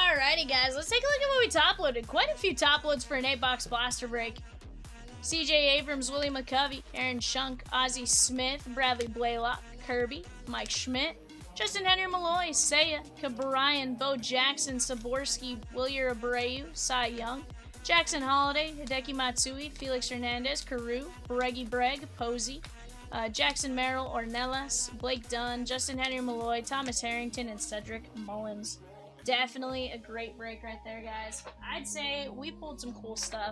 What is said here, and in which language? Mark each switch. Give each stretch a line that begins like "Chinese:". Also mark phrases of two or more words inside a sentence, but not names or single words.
English: Alrighty, guys, let's take a look at what we top loaded. Quite a few top loads for an 8-box blaster break. CJ Abrams, Willie McCovey, Aaron Shunk, Ozzie Smith, Bradley Blaylock, Kirby, Mike Schmidt, Justin Henry Malloy, Seiya, Cabrian, Bo Jackson, Saborski, Willier Abreu, Cy Young, Jackson Holiday, Hideki Matsui, Felix Hernandez, Carew, Breggy Breg, Posey, Jackson Merrill, Ornelas, Blake Dunn, Justin Henry Malloy, Thomas Harrington, and Cedric Mullins. Definitely a great break right there, guys. I'd say we pulled some cool stuff.